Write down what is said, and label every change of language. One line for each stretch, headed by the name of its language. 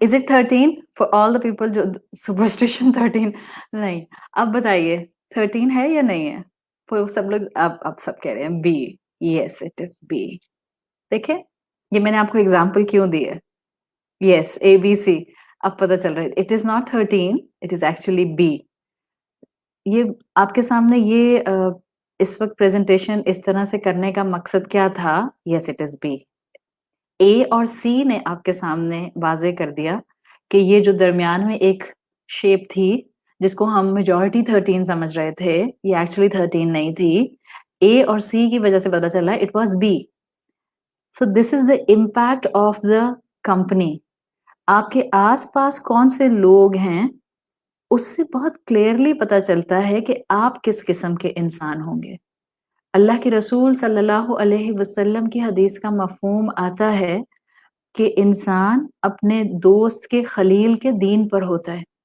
English: Is it 13 for all the people
Hindi: जो
English: superstition 13?
Hindi: नहीं. आप बताइए 13 है या नहीं है? वो सब लोग अब सब कह रहे हैं B.
English: Yes, it is B.
Hindi: देखे, ये मैंने आपको एग्जाम्पल क्यों दी है.
English: Yes, A B C.
Hindi: अब पता चल रहा है.
English: It is not 13, it is actually B.
Hindi: ये आपके सामने ये इस वक्त प्रेजेंटेशन इस तरह से करने का मकसद क्या था?
English: Yes, it is B.
Hindi: ए और सी ने आपके सामने वाजे कर दिया कि ये जो दरमियान में एक शेप थी जिसको हम मेजॉरिटी 13 समझ रहे थे, ये एक्चुअली 13 नहीं थी. ए और सी की वजह से पता चला
English: It was B. So this is the impact of the company.
Hindi: आपके आसपास कौन से लोग हैं, उससे बहुत क्लियरली पता चलता है कि आप किस किस्म के इंसान होंगे. अल्लाह के रसूल सल्लल्लाहु अलैहि वसल्लम की हदीस का मफहूम आता है कि इंसान अपने दोस्त के खलील के दीन पर होता है.